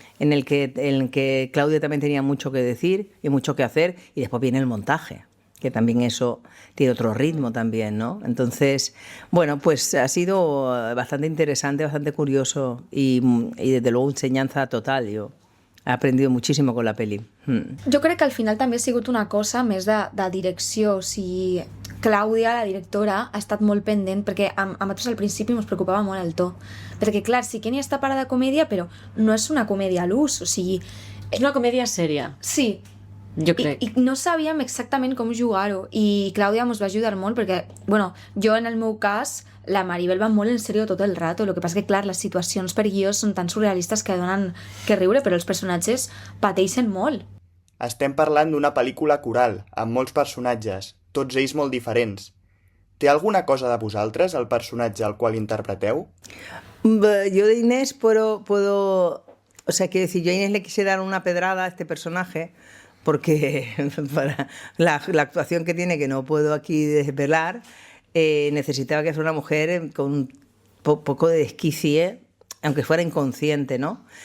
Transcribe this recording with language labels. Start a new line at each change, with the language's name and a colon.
Spanish: En el que Claudia también tenía mucho que decir y mucho que hacer, y después viene el montaje, que también eso tiene otro ritmo también, ¿no? Entonces, bueno, pues ha sido bastante interesante, bastante curioso y desde luego enseñanza total, yo he aprendido muchísimo con la peli.
Catalan: Jo crec que al final també ha sigut una cosa més de direcció. O sigui, Clàudia, la directora, ha estat molt pendent perquè a nosaltres al principi ens preocupava molt el to. Perquè, clar, sí que n'hi està para de comèdia, però no és una comèdia a l'ús. O sigui... És una comèdia sèria. Sí. Jo crec. I no sabíem exactament com jugar-ho. I Clàudia ens va ajudar molt perquè, bueno, jo en el meu cas... La Maribel va molt en sèrio tot el rato, el que passa que, clar, les situacions per guió són tan surrealistes que donen que riure, però els personatges pateixen molt. Estem parlant d'una pel·lícula coral, amb molts personatges, tots ells molt diferents. Té alguna cosa de vosaltres, el personatge al qual interpreteu?
Spanish: Yo de Inés puedo... O sea, quiero decir, yo a Inés le quise dar una pedrada a este personaje, porque para la actuación que tiene, que no puedo aquí desvelar... necesitaba que fuera una mujer con un poco de desquicie, aunque fuera inconsciente, ¿no?